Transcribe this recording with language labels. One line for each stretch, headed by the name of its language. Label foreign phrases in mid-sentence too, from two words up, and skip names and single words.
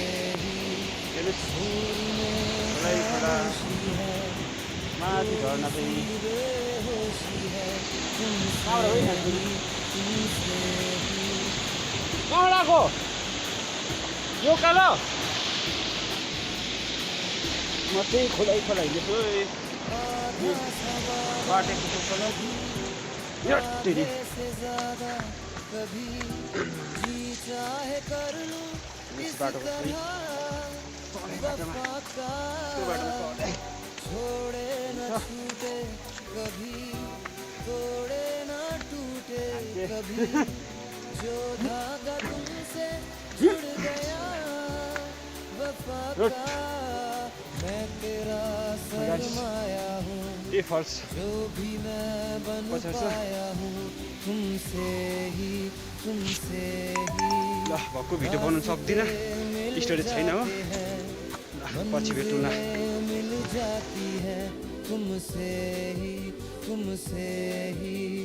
Nepali: माथि झर्ना चाहिँ कहाँ आएको यो कालो म चाहिँ खोलाइ हिँड्दैछु बाटेको बाटो
Hindi: छोड़े न छूटे कभी तोड़े न टूटे कभी जो धागा तुमसे जुड़ गया वफा का मैं तेरा सरमाया हूँ जो भी मैं बन पाया हूँ तुमसे ही
Nepali: ल भक्कु भिडियो बनाउन सक्दिनँ स्टोरेज छैन हो पछि भेटौँ ल
Hindi: मिल जाती है तुमसे ही